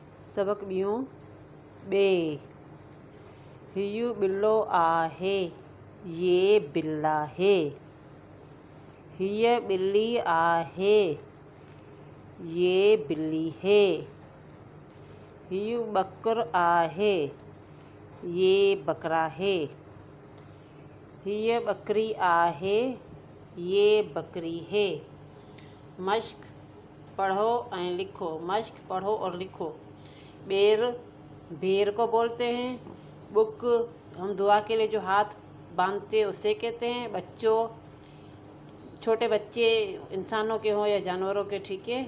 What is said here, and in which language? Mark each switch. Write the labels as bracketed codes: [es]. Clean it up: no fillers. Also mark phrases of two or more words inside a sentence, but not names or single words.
[sd] सबक ॿियों ॿे। हीउ बिल्लो आहे, [ur] یہ بلا ہے. [sd] हीअ बिल्ली आहे, [ur] یہ بلی ہے. [sd] हीउ ॿकरु आहे, [ur] یہ بکرا ہے. [sd] हीअ ॿकरी आहे, [ur] یہ بکری ہے. مشق پڑھو اور لکھو. مشق پڑھو اور لکھو۔ بیر بھیڑ کو بولتے ہیں. بک ہم دعا کے لیے جو ہاتھ باندھتے ہیں اسے کہتے ہیں. بچو، چھوٹے بچے انسانوں کے ہوں یا جانوروں کے، ٹھیک ہے.